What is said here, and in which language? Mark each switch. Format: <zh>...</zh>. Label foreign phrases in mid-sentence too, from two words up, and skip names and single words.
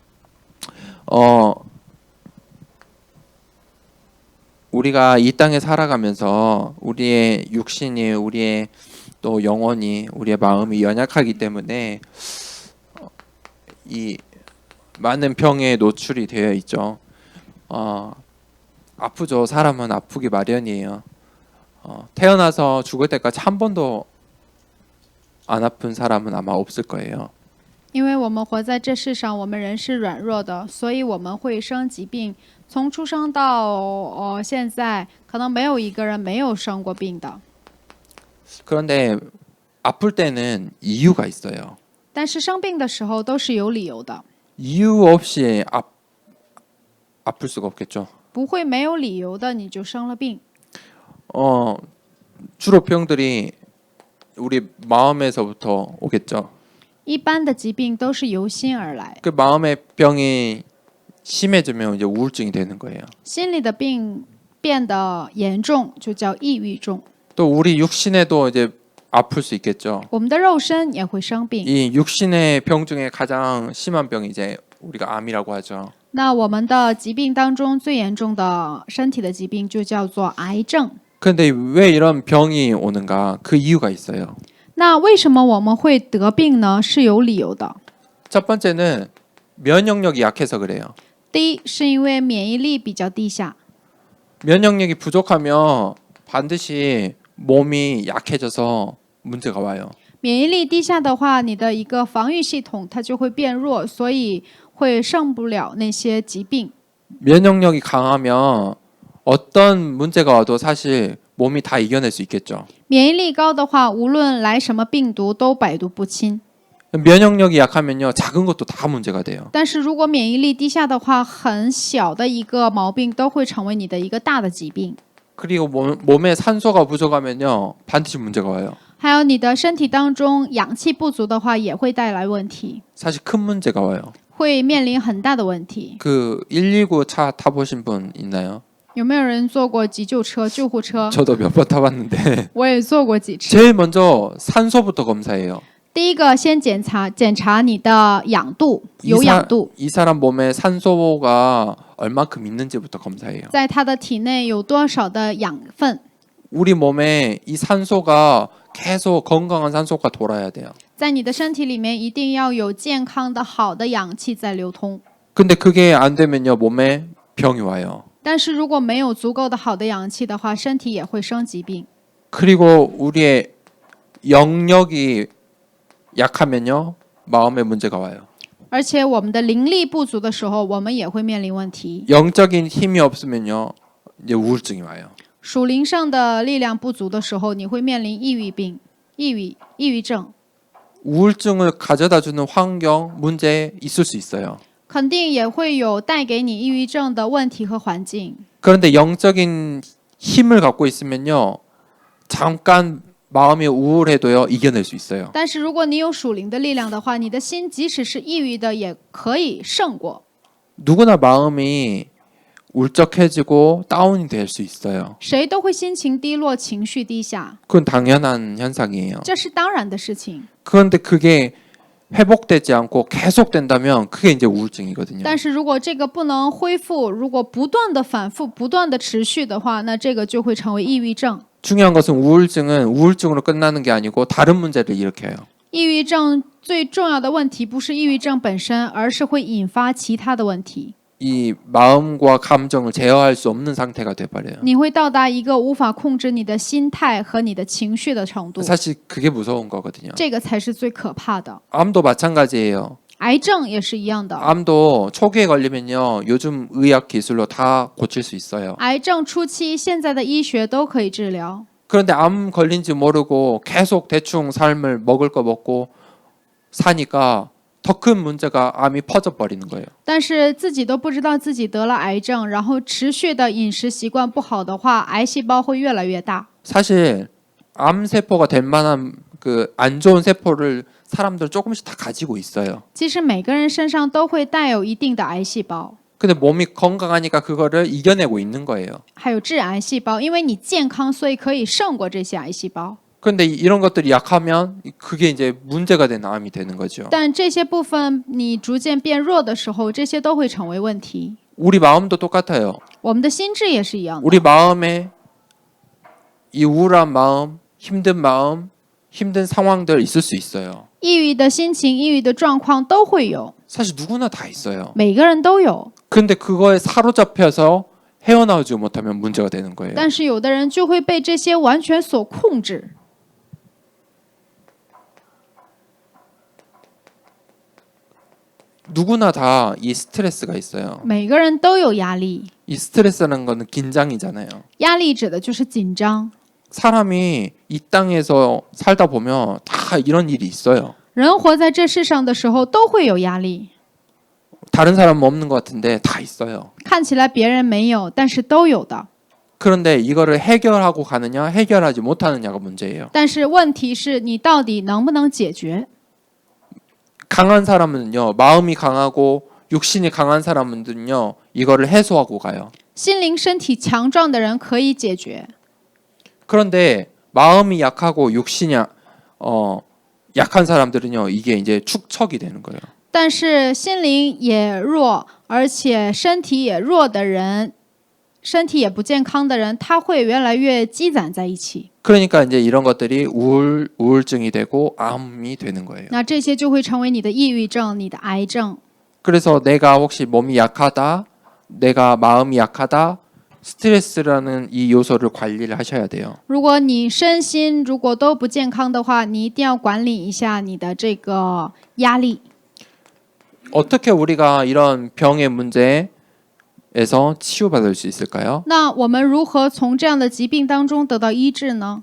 <ko>우리가 이 땅에 살아가면서 우리의 육신이 우리의 또 영혼이 우리의 마음이 연약하기 때문에 이 많은 병에 노출이 되어 있죠. 아프죠. 사람은 아프기 마련이에요. 태어나서 죽을 때까지 한 번도 안 아픈 사람은 아마 없을 거예요.</ko> <zh>因为我们活在这世上，我们人是软弱的，所以我们会生疾病。从出生到现在，可能没有一个人没有生过病的。</zh> <ko>그런데 아플 때는 이유가 있어요.</ko> <zh>但是生病的时候都是有理由的，</zh> <ko>이유 없이 아플 수가 없겠죠.</ko> <zh>不会没有理由的你就生了病。</zh> <ko>주로 병들이 우리 마음에서부터 오겠죠.</ko> <zh>一般的疾病都是由心而来，</zh> <ko>그 마음의 병이 심해지면 이제 우울증이 되는 거예요.</ko> <zh>心里的病变得严重就叫抑郁重。</zh> <ko>또 우리 육신에도 이제 아플 수 있겠죠.</ko> <zh>我们的肉身也会生病。</zh> <ko>이 육신의 병 중에 가장 심한 병이 이제 우리가 암이라고 하죠.</ko> <zh>那我们的疾病当中最严重的身体的疾病就叫做癌症。</zh> <ko>그런데 왜 이런 병이 오는가? 그 이유가 있어요.</ko> <zh>那为什么我们会得病呢？是有理由的。</zh> <ko>첫 번째는 면역력이 약해서 그래요.</ko> <zh>第一，是因为免疫力比较低下，</zh> <ko>면역력이 부족하면 반드시 몸이 약해져서 문제가 와요.</ko> <zh>免疫力低下的话，你的一个防御系统它就会变弱，所以会胜不了那些疾病。</zh> <ko>면역력이 강하면 어떤 문제가 와도 사실 몸이 다 이겨낼 수 있겠죠.</ko> <zh>免疫力高的话，无论来什么病毒都百毒不侵。</zh> <ko>면역력이 약하면요, 작은 것도 다 문제가 돼요.</ko> <zh>但是如果免疫力低下的话，很小的一个毛病都会成为你的一个大的疾病。</zh> <ko>그리고 몸에 산소가 부족하면요, 반드시 문제가 와요.</ko> <zh>还有你的身体当中氧气不足的话，也会带来问题，</zh> <ko>사실 큰 문제가 와요.</ko> <zh>会面临很大的问题。</zh> <ko>그 119 차 타보신 분 있나요?</ko> <zh>有没有人坐过急救车、救护车？</zh> <ko>저도 몇 번 타봤는데</ko> <zh>我也坐过几次。</zh> <ko>제일 먼저 산소부터 검사해요.</ko> <zh>第一个先检查你的氧度，有氧度，</zh> <ko>이 사람 몸에 산소가 얼만큼 있는지부터 검사해요.</ko> <zh>在他的体内有多少的养分。</zh> <ko>우리 몸에 이 산소가 계속 건강한 산소가 돌아야 돼요.</ko> <zh>在你的身体里面一定要有健康的好的氧气在流通。</zh> <ko>근데 그게 안 되면요, 몸에 병이 와요.</ko> <zh>但是如果没有足够的好的氧气的话，身体也会生疾病。</zh> <ko>그리고 우리의 영력이 약하면요, 마음에 문제가 와요.</ko> <zh>而且我们的灵力不足的时候，我们也会面临问题。</zh> <ko>영적인 힘이 없으면요, 이제 우울증이 와요.</ko> <zh>属灵上的力量不足的时候，你会面临抑郁病。抑郁症</zh> <ko>우울증을 가져다주는 환경, 문제 있을 수 있어요.</ko> <zh>肯定也会有带给你抑郁症的问题和环境。</zh> <ko>그런데 영적인 힘을 갖고 있으면요, 잠깐 마음이 우울해도요 이겨낼 수 있어요.</ko> <zh>但是如果你有属灵的力量的话，你的心即使是抑郁的，也可以胜过。</zh> <ko>누구나 마음이 울적해지고 다운이 될 수 있어요.</ko> <zh>谁都会心情低落，情绪低下，</zh> <ko>그건 당연한 현상이에요.</ko> <zh>这是当然的事情。</zh> <ko>그런데 그게 회복되지 않고 계속된다면 그게 이제 우울증이거든요.</ko> <zh>但是如果这个不能恢复，如果不断的反复、不断的持续的话，那这个就会成为抑郁症。</zh> <ko>중요한 것은 우울증은 우울증으로 끝나는 게 아니고 다른 문제를 일으켜요.</ko> <zh>抑郁症最重要的问题不是抑郁症本身，而是会引发其他的问题。</zh> <ko>이 마음과 감정을 제어할 수 없는 상태가 돼버려요.</ko> <zh>你会到达一个无法控制你的心态和你的情绪的程度，</zh> <ko>사실 그게 무서운 거거든요.</ko> <zh>这个才是最可怕的。</zh> <ko>암도 마찬가지예요.</ko> <zh>癌症也是一样的，</zh> <ko>암도 초기에 걸리면요, 요즘 의학 기술로 다 고칠 수 있어요.</ko> <zh>癌症初期现在的医学都可以治疗。</zh> <ko>그런데 암 걸린지 모르고 계속 대충 삶을 먹을 거 먹고 사니까 더 큰 문제가 암이 퍼져 버리는 거예요.</ko> <zh>但是自己都不知道自己得了癌症，然后持续的饮食习惯不好的话，癌细胞会越来越大。</zh> <ko>사실 암 세포가 될 만한 그 안 좋은 세포를 사람들 조금씩 다 가지고 있어요.</ko> <zh>其实每个人身上都会带有一定的癌细胞，</zh> <ko>근데 몸이 건강하니까 그거를 이겨내고 있는 거예요.</ko> <zh>还有致癌细胞，因为你健康，所以可以胜过这些癌细胞。</zh> <ko>그런데 이런 것들이 약하면 그게 이제 문제가 되는 암이 되는 거죠.</ko> <zh>但这些部分你逐渐变弱的时候，这些都会成为问题。</zh> <ko>우리 마음도 똑같아요.</ko> <zh>我们的心智也是一样的。</zh> <ko>우리 마음에 이 우울한 마음, 힘든 상황들 있을 수 있어요.</ko> <zh>抑郁的心情、抑郁的状况都会有，</zh> <ko>사실 누구나 다 있어요.</ko> <zh>每个人都有。</zh> <ko>근데 그거에 사로잡혀서 헤어나오지 못하면 문제가 되는 거예요.</ko> <zh>但是有的人就会被这些完全所控制。</zh> <ko>누구나 다 이 스트레스가 있어요.</ko> <zh>每个人都有压力，</zh> <ko>이 스트레스라는 거는 긴장이잖아요.</ko> <zh>压力指的就是紧张。</zh> <ko>사람이 이 땅에서 살다 보면 다 이런 일이 있어요.</ko> <zh>人活在这世上的时候都会有压力，</zh> <ko>다른 사람은 없는 것 같은데 다 있어요.</ko> <zh>看起来别人没有，但是都有的。</zh> <ko>그런데 이거를 해결하고 가느냐 해결하지 못하느냐가 문제예요.</ko> <zh>但是问题是你到底能不能解决？</zh> <ko>강한 사람은요, 마음이 강하고 육신이 강한 사람은요, 이거를 해소하고 가요.</ko> <zh>心灵身体强壮的人可以解决，</zh> <ko>그런데 마음이 약하고 육신이 약한 사람들은요, 이게 이제 축척이 되는 거예요.</ko> <zh>但是心灵也弱，而且身体也弱的人，身体也不健康的人，他会越来越积攒在一起。</zh> <ko>그러니까 이제 이런 것들이 우울증이 되고 암이 되는 거예요.</ko> <zh>那这些就会成为你的抑郁症、你的癌症。</zh> <ko>그래서 내가 혹시 몸이 약하다, 내가 마음이 약하다, 스트레스라는 이 요소를 관리를 하셔야 돼요.</ko> <zh>如果你身心如果都不健康的话，你一定要管理一下你的这个压力。</zh> <ko>어떻게 우리가 이런 병의 문제에서 치유받을 수 있을까요?</ko> <zh>那我们如何从这样的疾病当中得到医治呢？</zh>